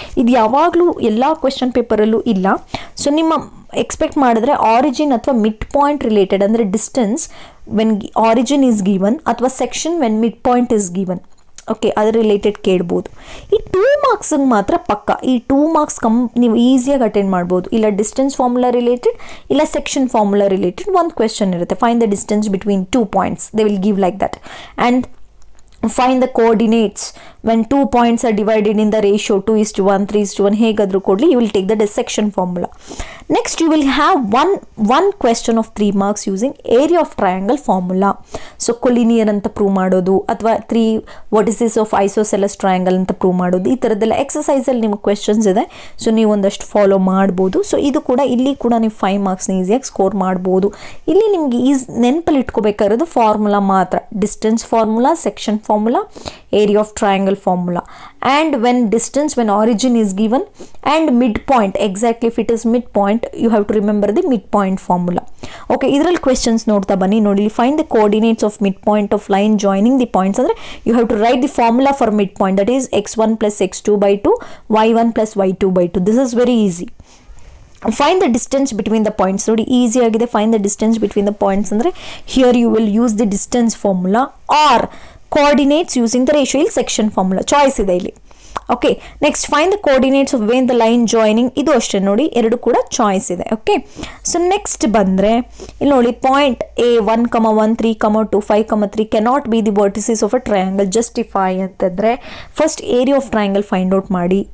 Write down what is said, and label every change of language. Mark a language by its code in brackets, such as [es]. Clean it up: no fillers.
[kn] ಇದು ಯಾವಾಗಲೂ ಎಲ್ಲ ಕ್ವೆಶನ್ ಪೇಪರಲ್ಲೂ ಇಲ್ಲ. ಸೊ ನಿಮ್ಮ ಎಕ್ಸ್ಪೆಕ್ಟ್ ಮಾಡಿದ್ರೆ ಆರಿಜಿನ್ ಅಥವಾ ಮಿಡ್ ಪಾಯಿಂಟ್ ರಿಲೇಟೆಡ್, ಅಂದರೆ [en] distance when origin is given, [kn] ಅಥವಾ section when mid point is given. Okay, ಅದ್ರ ರಿಲೇಟೆಡ್ ಕೇಳ್ಬೋದು. ಈ 2 ಮಾರ್ಕ್ಸಿಗೆ ಮಾತ್ರ ಪಕ್ಕ, ಈ 2 ಮಾರ್ಕ್ಸ್ ನೀವು ಈಸಿಯಾಗಿ ಅಟೆಂಡ್ ಮಾಡ್ಬೋದು. ಇಲ್ಲ ಡಿಸ್ಟೆನ್ಸ್ ಫಾರ್ಮುಲಾ ರಿಲೇಟೆಡ್, ಇಲ್ಲ ಸೆಕ್ಷನ್ ಫಾರ್ಮುಲಾ ರಿಲೇಟೆಡ್ ಒಂದು ಕ್ವೆಶನ್ ಇರುತ್ತೆ. [en] Find the distance between 2 points, they will give like that. And find the coordinates when 2 points are divided in the ratio 2:1, 3:1 [kn] ಹೇಗಾದರೂ ಕೊಡಲಿ, [en] you will take the dissection formula. Next you will have one question of 3 marks using area of triangle formula. [kn] So collinear ಅಂತ prove ಮಾಡೋದು, ಅಥವಾ [en] 3 vertices of isosceles triangle [kn] ಅಂತ prove ಮಾಡೋದು, ಈ ಥರದ್ದೆಲ್ಲ ಎಕ್ಸಸೈಸಲ್ಲಿ ನಿಮಗೆ ಕ್ವೆಶನ್ಸ್ ಇದೆ. ಸೊ ನೀವು ಒಂದಷ್ಟು ಫಾಲೋ ಮಾಡ್ಬೋದು. ಸೊ ಇದು ಕೂಡ ಇಲ್ಲಿ ಕೂಡ ನೀವು 5 ಮಾರ್ಕ್ಸ್ನ ಈಸಿಯಾಗಿ ಸ್ಕೋರ್ ಮಾಡ್ಬೋದು. ಇಲ್ಲಿ ನಿಮಗೆ ನೆನಪಲ್ಲಿ ಇಟ್ಕೋಬೇಕಾಗಿರೋದು ಫಾರ್ಮುಲಾ ಮಾತ್ರ, [en] Distance formula, section formula, area of triangle formula, and when origin is given, and midpoint, exactly if it is midpoint you have to remember the midpoint formula. Okay, [kn] idral questions ನೋಡ್ತಾ ಬನ್ನಿ. ನೋಡಿ, [en] find the coordinates of midpoint of line joining the points. ಅಂದ್ರೆ you have to write the formula for midpoint, that is x1 plus x2 by 2, y1 plus y2 by 2. This is very easy. Find the distance between the points. [kn] ನೋಡಿ, easy ಆಗಿದೆ. [en] find the distance between the points ಅಂದ್ರೆ here you will use the distance formula or coordinates using the ratio, [kn] ಇಲ್ಲಿ section formula choice ಇದೆ ಇಲ್ಲಿ. [en] okay, next find the coordinates of when the line joining, [kn] ಇದು ಅಷ್ಟೇ ನೋಡಿ, ಎರಡು ಕೂಡ choice ಇದೆ. ಓಕೆ, ಸೊ ನೆಕ್ಸ್ಟ್ ಬಂದರೆ ಇಲ್ಲಿ ನೋಡಿ, [en] Point A 1, 1, 3, 2, 5, 3 cannot be the vertices of a triangle. [kn] Justify ಅಂತಂದರೆ first area of triangle find out ಮಾಡಿ.